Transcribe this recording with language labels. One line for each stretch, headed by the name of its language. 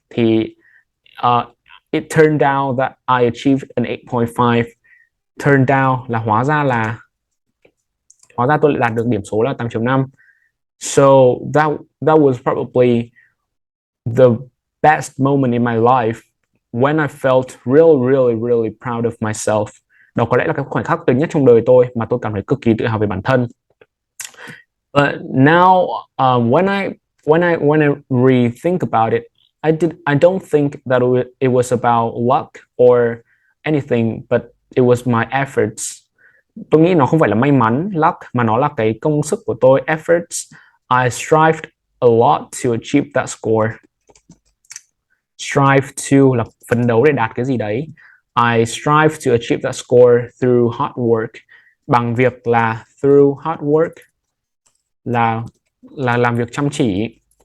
English: Thì it turned out that I achieved an 8.5. Turned out
Vietnamese: là hóa ra tôi lại đạt được điểm số là 8.5.
English: So that was probably the best moment in my life when I felt really proud of myself.
Vietnamese: Đó có lẽ là cái khoảnh khắc tuyệt nhất trong đời tôi mà tôi cảm thấy cực kỳ tự hào về bản thân.
English: But now when I rethink about it, I don't think that it was about luck or anything, but it was my efforts.
Vietnamese: Tôi nghĩ nó không phải là may mắn, luck, mà nó là cái công sức của tôi, efforts.
English: I strived a lot to achieve that score. Strive to
Vietnamese: là phấn đấu để đạt cái gì đấy.
English: I strive to achieve that score through hard work.
Vietnamese: Bằng việc là
English: through hard work
Vietnamese: là làm việc chăm chỉ.